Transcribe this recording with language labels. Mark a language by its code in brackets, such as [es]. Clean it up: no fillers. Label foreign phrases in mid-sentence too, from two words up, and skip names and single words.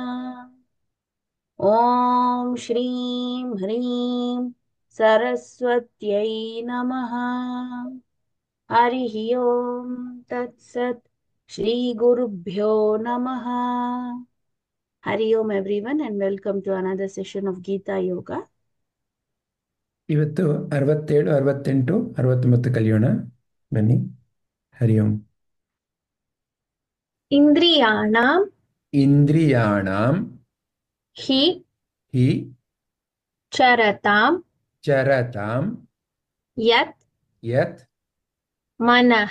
[sa] ॐ श्रीं ह्रीं सरस्वत्यै नमः। हरिः ओम् तत्सत्। श्रीगुरुभ्यो नमः। हरि ओम् [en] everyone and welcome to another session of Gita Yoga. [kn] ಇವತ್ತು 67, 68, 69 ಕಲಿಯೋಣ ಬನ್ನಿ. [sa] ಹರಿ ಓಂ. Indriyanam ಇಂದ್ರಿಯಾಣಾಂ hi ಹಿ charatam ಚರತಾಂ yat ಯತ್ manah